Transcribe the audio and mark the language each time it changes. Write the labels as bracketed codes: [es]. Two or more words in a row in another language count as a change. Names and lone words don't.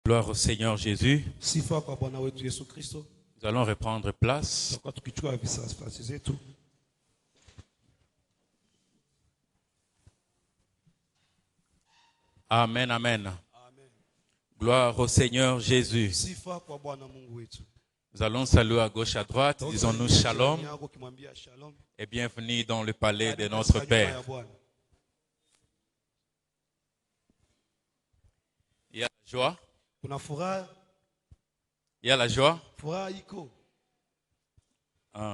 [fr] Gloire au Seigneur Jésus. [sw] Sifa kwa Bwana wetu Yesu Kristo. [fr] Nous allons reprendre place. [sw] Kwa tukichukua nafasi zetu. [fr] Amen, amen. Gloire au Seigneur Jésus. [sw] Sifa kwa Bwana Mungu wetu. [fr] Nous allons saluer à gauche, à droite. Disons-nous shalom et bienvenue dans le palais de notre Père. Il y a la joie. Il y a la joie. Ah.